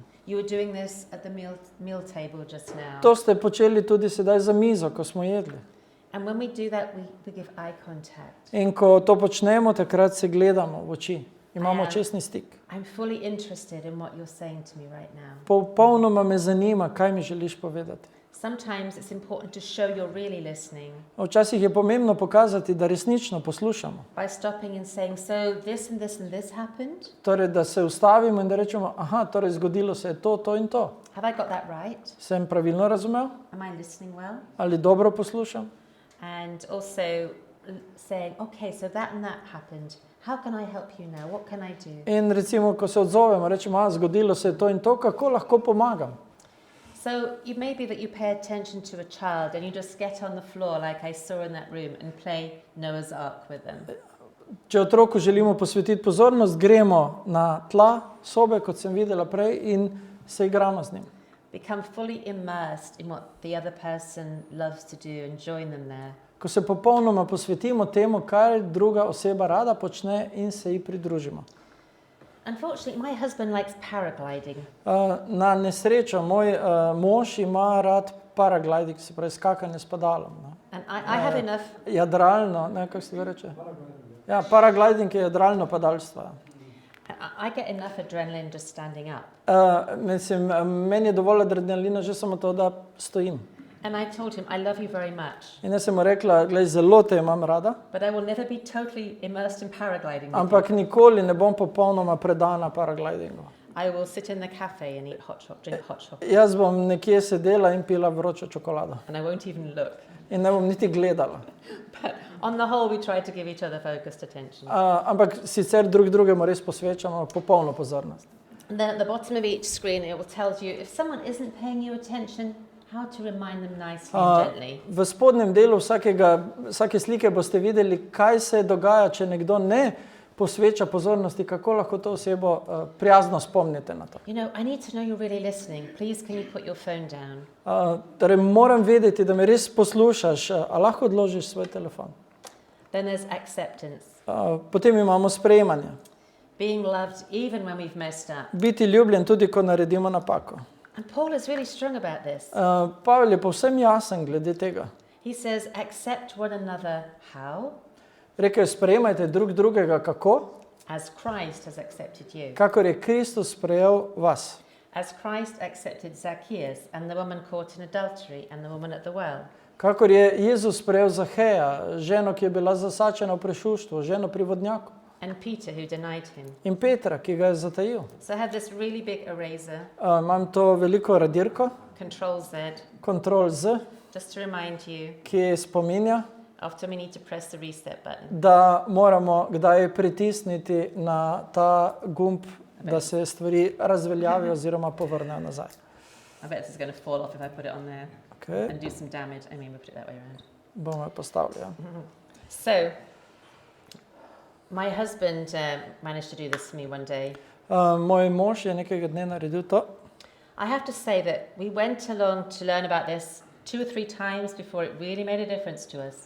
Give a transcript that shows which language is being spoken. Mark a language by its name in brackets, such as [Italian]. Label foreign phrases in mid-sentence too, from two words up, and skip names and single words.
[English] You were doing this at the meal table just now. [Slovenian] To ste počeli tudi sedaj za mizo, ko smo jedli. [English] And when we do that, we give eye contact. [Slovenian] In ko to počnemo, takrat se gledamo v oči Imamo očesni stik. [English] I'm fully interested in what you're saying to me right now. [Slovenian] Popolnoma me zanima, kaj mi želiš povedati. [English] Sometimes it's important to show you're really listening [Slovenian] Včasih je pomembno pokazati, da resnično poslušamo. [English] by stopping and saying, so this and this and this happened? [Slovenian] Torej, da se ustavimo in da rečemo, aha, torej zgodilo se je to in to. [English] Have I got that right? [Slovenian] Sem pravilno razumel? [English] Am I listening well? [Slovenian] Ali dobro poslušam? [English] And also saying, okay, so that and that happened. How can I help you now? What can I do? [Slovenian] In recimo, ko se odzovemo, rečemo, zgodilo se je to in to, kako lahko pomagam? [English] So it may be that you pay attention to a child and you just get on the floor like I saw in that room and play Noah's Ark with them. [Slovenian] Če otroku želimo posvetiti pozornost, gremo na tla sobe, kot sem videla prej, in se igramo z njim. [English] Become fully immersed in what the other person loves to do and join them there. [Slovenian] Ko se popolnoma posvetimo temu, kar druga oseba rada počne in se ji pridružimo. [English] Unfortunately, my husband likes paragliding. [Slovenian] Na nesrečo, moj mož ima rad paragliding, se pravi skakanje s padalom. [English] And I have enough. [Slovenian] Jadralno, ne, kako se ga reče? Ja, paragliding je jadralno padalstvo. [English] I get enough adrenaline just standing up. [Slovenian] Mislim, meni je dovolj adrenalina že samo to, da stojim. [English] And I told him, I love you very much, [Slovenian] In jaz sem mu rekla, glej, zelo te imam rada, [English] but I will never be totally immersed in paragliding with you. [Slovenian] ampak nikoli ne bom popolnoma predana paraglidingu. [English] I will sit in the cafe and eat hot chocolate, drink hot chocolate, [Slovenian] Jaz bom nekje sedela in pila vročo čokolado. [English] and I won't even look. [Slovenian] In ne bom niti gledala. [English] But on the whole, we try to give each other focused attention. [Slovenian] Ampak sicer drug drugemu res posvečamo popolno pozornost. [English] And then at the bottom of each screen, it will tell you if someone isn't paying you attention, how to remind them nicely and gently. [Slovenian] V spodnjem delu vsake slike boste videli, kaj se dogaja, če nekdo ne posveča pozornosti, kako lahko to osebo prijazno spomnite na to. [English] You know, I need to know you're really listening. Please, can you put your phone down? [Slovenian] Torej, moram vedeti, da me res poslušaš, a lahko odložiš svoj telefon. [English] Then there's acceptance. [Slovenian] Potem imamo sprejemanje. [English] Being loved even when we've messed up. [Slovenian] Biti ljubljen tudi, ko naredimo napako. [English] And Paul is really strong about this. [Slovenian] Pavel je povsem jasen glede tega. [English] He says, accept one another how? [Slovenian] Rekel je, sprejemajte drug drugega kako? [English] As Christ has accepted you. [Slovenian] Kakor je Kristus sprejel vas. [English] As Christ accepted Zacchaeus and the woman caught in adultery and the woman at the well. [Slovenian] Kakor je Jezus sprejel Zaheja, ženo, ki je bila zasačena v prešuštvu, ženo pri vodnjaku. [English] And Peter who denied him. [Slovenian] In Petra, ki ga je zatajil. [English] So I have this really big eraser, [Slovenian] Imam to veliko radirko, [English] Control Z, [Slovenian] Ctrl Z, [English] just to remind you, [Slovenian] ki spominja, [English] often we need to press the reset button. [Slovenian] da moramo kdaj pritisniti na ta gumb, da se stvari razveljavijo oziroma povrnejo nazaj. [English] I bet this is going to fall off if I put it on there Okay. and do some damage. I mean, we'll put it that way around. [Slovenian] Bomo jo postavili. Ja. [English] So, my husband managed to do this for me one day. [Slovenian] Moj mož je nekega dne naredil to. [English] I have to say that we went along to learn about this 2 or 3 times before it really made a difference to us.